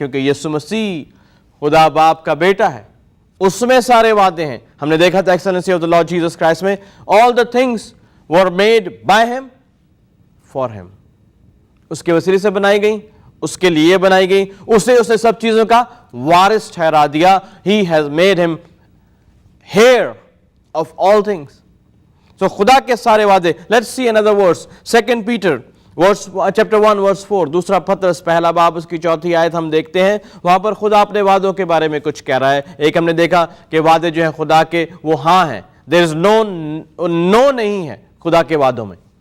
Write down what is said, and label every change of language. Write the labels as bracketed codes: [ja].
[ur] کیونکہ یسوع مسیح خدا باپ کا بیٹا ہے، اس میں سارے وعدے ہیں. ہم نے دیکھا تھا [en] Excellency of the Lord Jesus Christ میں all the things were made by him for him. [ur] اس کے وسیلے سے بنائی گئی، اس کے لیے بنائی گئی، اسے سب چیزوں کا وارث ٹھہرا دیا. [en] He has made him heir of all things. [ur] So خدا کے سارے وعدے. [en] Let's see another verse. 2 Peter chapter 1 verse 4. [ur] دوسرا پطرس پہلا باب اس کی 4 آیت ہم دیکھتے ہیں. وہاں پر خدا اپنے وعدوں کے بارے میں کچھ کہہ رہا ہے. ایک ہم نے دیکھا کہ وعدے جو ہیں خدا کے وہ ہاں ہیں. [en] There is no [ur] نہیں ہے خدا کے وعدوں میں.